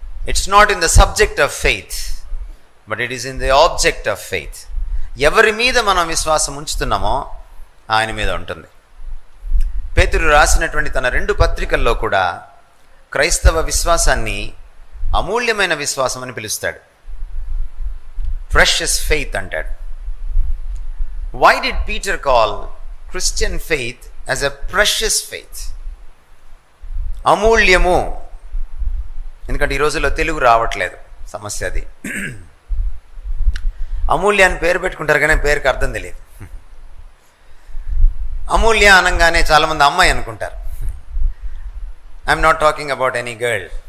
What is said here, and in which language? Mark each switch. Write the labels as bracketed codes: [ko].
[en] It's not in the subject of faith, but it is in the object of faith. [te] ఎవరి మీద మనం విశ్వాసం ఉంచుతున్నామో ఆయన మీద ఉంటుంది. పేతురు రాసినటువంటి తన 2 పత్రికల్లో కూడా క్రైస్తవ విశ్వాసాన్ని అమూల్యమైన విశ్వాసం అని పిలుస్తాడు. [en] precious faith [te] అంటాడు. [en] Why did Peter call Christian faith as a precious faith? [te] అమూల్యము. ఎందుకంటే ఈ రోజుల్లో తెలుగు రావట్లేదు, సమస్య అది. అమూల్య అని పేరు పెట్టుకుంటారు కానీ పేరుకి అర్థం తెలియదు. అమూల్య అనగానే చాలామంది అమ్మాయి అనుకుంటారు. [en] I'm not talking about any girl.